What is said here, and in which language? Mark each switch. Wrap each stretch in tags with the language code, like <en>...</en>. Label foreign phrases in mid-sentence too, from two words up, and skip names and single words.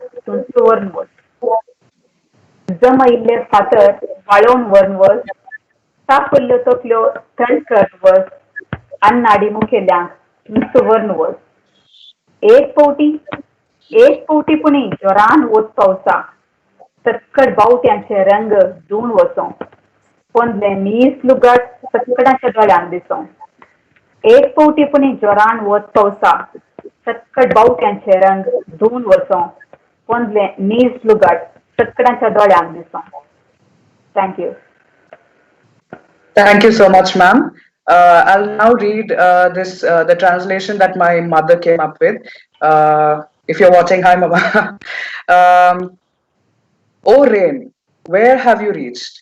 <kok>तूं चोरून वच जम आयिल्ले फातर वाळोवन व्हरून वच थापयल्ल्यो तकल्यो थंड करून वच अन्नाडी मुखेल्यांक तूं चोरून वच एक पावटी पुणी जोरान वच पावसा तक्कड बावट्यांचे रंग धुवन वचों ponle nis lugat sakkadan chadwali andisong. Ek pouti puni joran wot pausa. Sakkad baut and cherang dun wasong. Ponle nis lugat sakkadan chadwali andisong.</kok> <en>Thank you. Thank you so much, ma'am. I'll now read the translation that my mother came up with. If you're watching, hi, Mama. Oh, rain, where have you reached?</en>